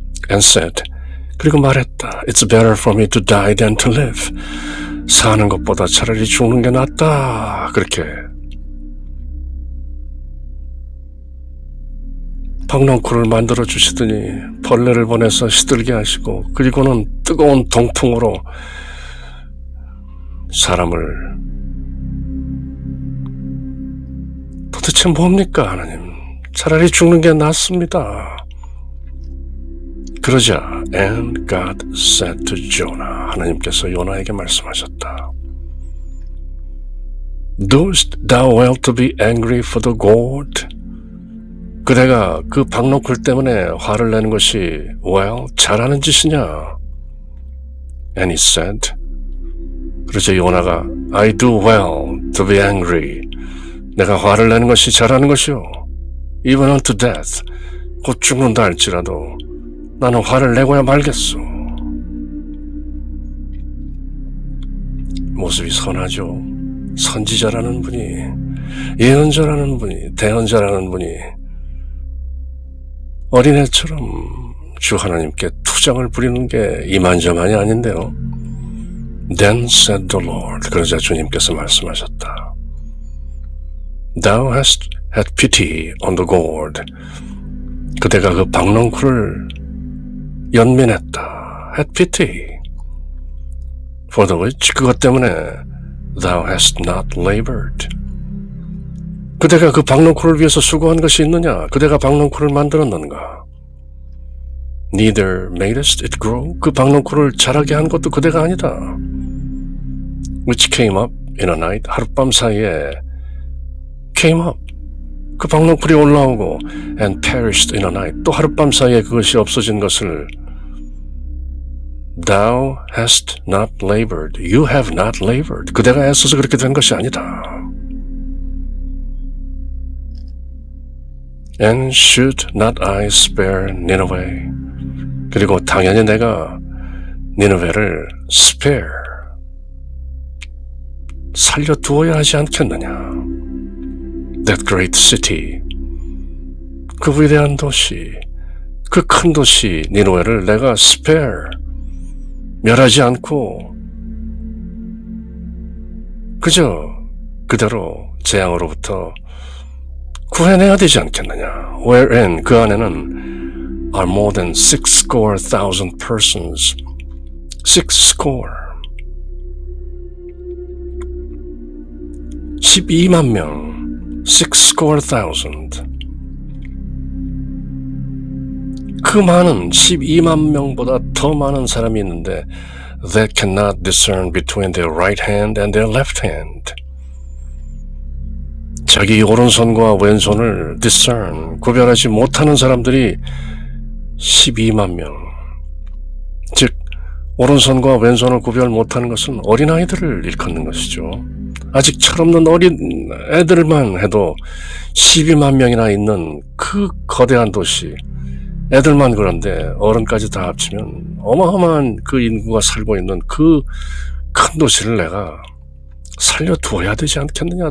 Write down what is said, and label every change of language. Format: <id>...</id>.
<en>and said,</en> <ko>그리고 말했다.</ko> <en>It's better for me to die than to live.</en> <ko>사는 것보다 차라리 죽는 게 낫다. 그렇게 박넝쿨을 만들어 주시더니 벌레를 보내서 시들게 하시고 그리고는 뜨거운 동풍으로 사람을 도대체 뭡니까 하나님? 차라리 죽는 게 낫습니다. 그러자</ko> <en>and God said to Jonah,</en> <ko>하나님께서 요나에게 말씀하셨다.</ko> <en>Dost thou well to be angry for the gourd?</en> <ko>그대가 그 박넝쿨 때문에 화를 내는 것이 well, 잘하는 짓이냐?</ko> <en>And he said,</en> <ko>그러자 요나가</ko> <en>I do well to be angry.</en> <ko>내가 화를 내는 것이 잘하는 것이요.</ko> <en>Even unto death.</en> <ko>곧 죽는다 할지라도 나는 화를 내고야 말겠소. 모습이 선하죠. 선지자라는 분이, 예언자라는 분이, 대언자라는 분이 어린애처럼 주 하나님께 투정을 부리는 게 이만저만이 아닌데요.</ko> <en>Then said the Lord,</en> <ko>그러자 주님께서 말씀하셨다.</ko> <en>Thou hast had pity on the gourd.</en> <ko>그대가 그 박넝쿨을 연민했다.</ko> <en>Had pity. For the which,</en> <ko>그것 때문에</ko> <en>thou hast not labored.</en> <ko>그대가 그 박넝쿨을 위해서 수고한 것이 있느냐? 그대가 박넝쿨을 만들었는가?</ko> <en>Neither madest it grow.</en> <ko>그 박넝쿨을 자라게 한 것도 그대가 아니다.</ko> <en>Which came up in a night.</en> <ko>하룻밤 사이에</ko> <en>came up.</en> <ko>그 박넝쿨이 올라오고</ko> <en>and perished in a night.</en> <ko>또 하룻밤 사이에 그것이 없어진 것을</ko> <en>Thou hast not labored. You have not labored.</en> <ko>그대가 애써서 그렇게 된 것이 아니다.</ko> <en>And should not I spare Nineveh?</en> <ko>그리고 당연히 내가 니느웨를 spare, 살려두어야 하지 않겠느냐.</ko> <en>That great city,</en> <ko>그 위대한 도시, 그 큰 도시 니느웨를 내가 spare, 멸하지 않고 그저 그대로 재앙으로부터 구해내야 되지 않겠느냐.</ko> <en>Wherein,</en> <ko>그 안에는</ko> <en>are more than 60,000 persons. 60.</en> <ko>12만 명. 60,000. 그 많은 12만 명보다 더 많은 사람이 있는데</ko> <en>that cannot discern between their right hand and their left hand.</en> <ko>자기 오른손과 왼손을 discern, 구별하지 못하는 사람들이 12만 명. 즉 오른손과 왼손을 구별 못하는 것은 어린아이들을 일컫는 것이죠. 아직 철없는 어린 애들만 해도 12만 명이나 있는 그 거대한 도시, 애들만 그런데 어른까지 다 합치면 어마어마한 그 인구가 살고 있는 그 큰 도시를 내가 살려두어야 되지 않겠느냐.</ko>